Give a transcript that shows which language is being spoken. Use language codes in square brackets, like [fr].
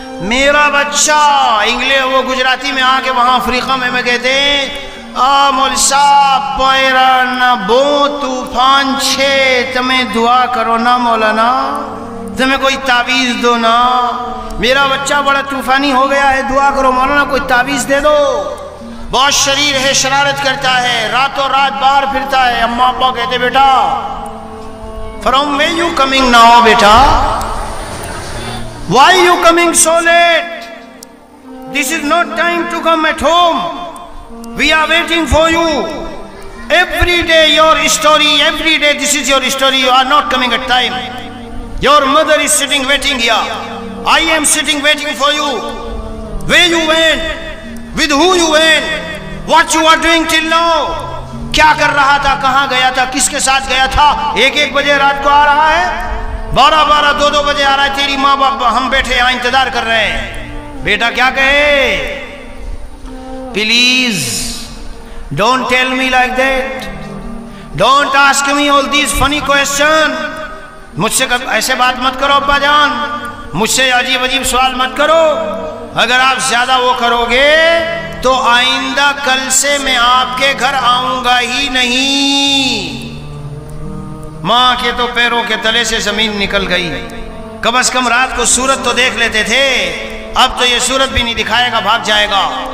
[ur] میرا بچہ، وہ گجراتی میں آ کے وہاں افریقہ میں کہتے ہیں [gu] مول صاحب پوئرا نہ بو طوفان چھے، [ur] تمہیں دعا کرو نا مولانا، تمہیں کوئی تعویذ دو نا، میرا بچہ بڑا طوفانی ہو گیا ہے، دعا کرو مولانا، کوئی تعویذ دے دو، بہت شریر ہے، شرارت کرتا ہے، راتوں رات باہر پھرتا ہے۔ اماں ابا کہتے بیٹا [en] from where you coming now بیٹا، why you coming so late, this is not time to come at home, we are waiting for you, Every day your story, every day this is your story. You are not coming at time. Your mother is sitting waiting here. I am sitting waiting for you. Where you went? With who you went? What you are doing till now? [ur] کیا کر رہا تھا, کہاں گیا تھا, کس کے ساتھ گیا تھا؟ 1-1 بجے رات کو آ رہا ہے, 12-12, 2-2 بجے آ رہا ہے. تیری ماں باپ ہم بیٹھے یہاں انتظار کر رہے ہیں. بیٹا کیا کہے؟ [en] Please don't tell me like that. Don't ask me all these funny questions. [ur] مجھ سے ایسے بات مت کرو ابا جان, مجھ سے عجیب عجیب سوال مت کرو. اگر آپ زیادہ وہ کرو گے تو آئندہ کل سے میں آپ کے گھر آؤں گا ہی نہیں. ماں کے تو پیروں کے تلے سے زمین نکل گئی. کم از کم رات کو صورت تو دیکھ لیتے تھے, اب تو یہ صورت بھی نہیں دکھائے گا, بھاگ جائے گا.